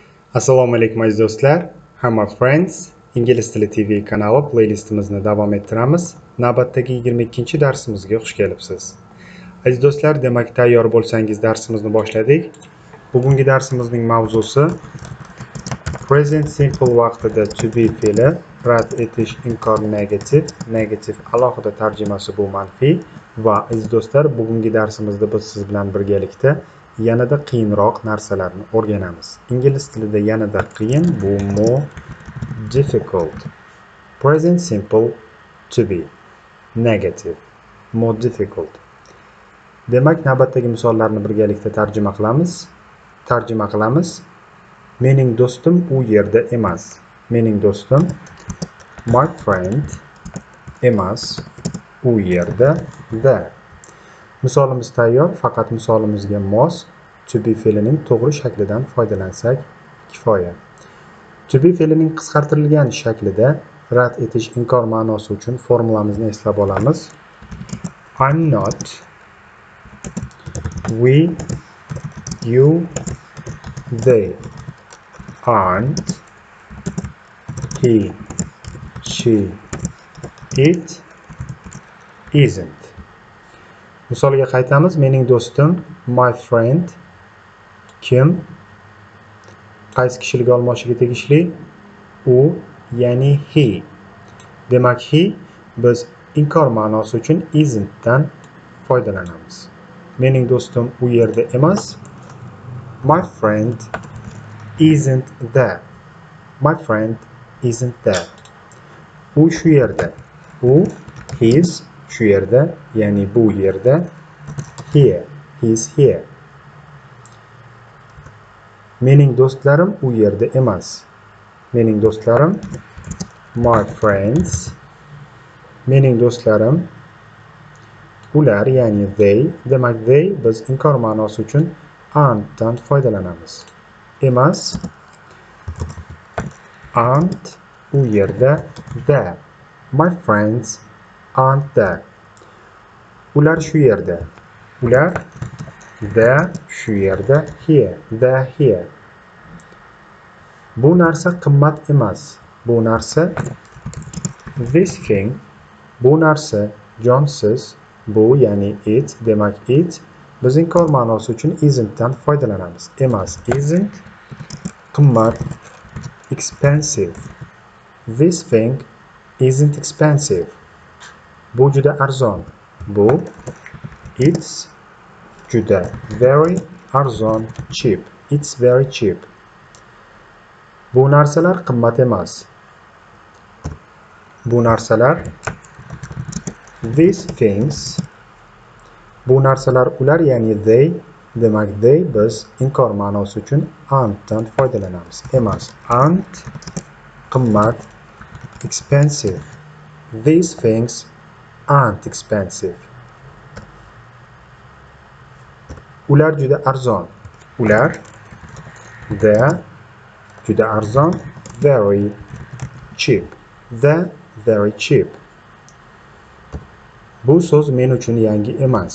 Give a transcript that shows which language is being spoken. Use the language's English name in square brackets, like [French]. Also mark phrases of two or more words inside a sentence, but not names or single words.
[Uzbek] Assalomu alaykum aziz do'stlar, hamma friends, Ingliz tili TV kanali playlistimizni davom ettiramiz. Navbatdagi 22-darsimizga xush kelibsiz. Aziz do'stlar, demak tayyor bo'lsangiz darsimizni boshladik. Bugungi darsimizning mavzusi [English] present simple [Uzbek] vaqtida [English] to be [Uzbek] fe'li rad etish inkor negativ. Negativ alohida tarjimasi bu manfiy va aziz do'stlar, bugungi darsimizda biz siz bilan birgalikda yanada qiyinroq narsalarni o'rganamiz. Ingliz tilida yanada qiyin bu [English] more difficult. Present simple to be negative, more difficult. [Uzbek] Demak, navbatdagi misollarni birgalikda tarjima qilamiz. Mening do'stim u yerda emas. Mening do'stim [English] my friend [Uzbek] emas, u yerda da. Misolimiz tayyor, faqat misolimizga mos [English] to be [Uzbek] fe'lining to'g'ri shaklidan foydalansak kifoya. [English] To be [Uzbek] fe'lining qisqartirilgan shaklida rad etish inkor ma'nosi uchun formulamizni eslab olamiz. [English] I'm not, we, you, they, aren't, he, she, it, isn't. [Uzbek] Misolga qaytamiz. Mening do'stim [English] my friend [Uzbek] kim? Qaysi kishilik olmoshiga tegishli? U, ya'ni he. Demak, he biz inkor ma'nosi uchun isn't dan foydalanamiz. Mening do'stim u yerda emas. [English] My friend isn't there. My friend isn't there. [Uzbek] U shu yerda. U, his shu yerda, ya'ni bu yerda. [English] Here, he's here. [Uzbek] Mening do'stlarim u yerda emas. Mening do'stlarim [English] my friends. [Uzbek] Mening do'stlarim ular, ya'ni they. Demak, they biz inkor ma'nosi uchun aren't dan foydalanamiz. Emas. Aren't u yerda there. [English] My friends aren't there. [Uzbek] Ular shu yerda. Ular there shu yerda. [English] Here, they're here. [Uzbek] Bu narsa qimmat emas. Bu narsa [English] this thing. [Uzbek] Bu narsa jonsiz. Bu ya'ni it. Demak, it biz inkor ma'nosi uchun isn't dan foydalanamiz. Emas, isn't. Qimmat, [English] expensive. This thing isn't expensive. [Uzbek] Bu juda arzon. Bu it's juda very arzon, cheap. [English] It's very cheap. [Uzbek] Bu narsalar qimmat emas. Bu narsalar [English] these things. [Uzbek] Bu narsalar ular, ya'ni they. Demak, they biz inkor ma'nosi uchun aren't dan foydalanamiz. Emas, aren't. Qimmat, [English] expensive. These things aren't expensive. [Uzbek] Ular juda arzon. Ular they're juda arzon, [English] very cheap. They're very cheap. [Uzbek] Bu so'z men uchun yangi emas.